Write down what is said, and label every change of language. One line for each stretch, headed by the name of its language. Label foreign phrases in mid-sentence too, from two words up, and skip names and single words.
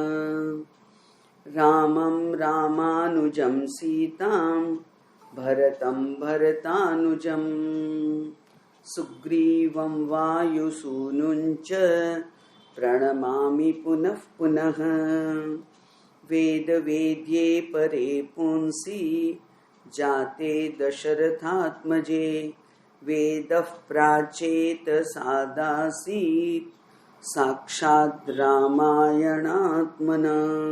Sanskrit: रामं रामानुजं सीतां भरतं भरतानुजं सुग्रीवं वायुसूनुंच प्रणमामि पुनः पुनः. वेद वेद्ये परे पुंसि जाते दशरथात्मजे वेदः प्राचेत सादासीत् साक्षात् रामायणात्मना.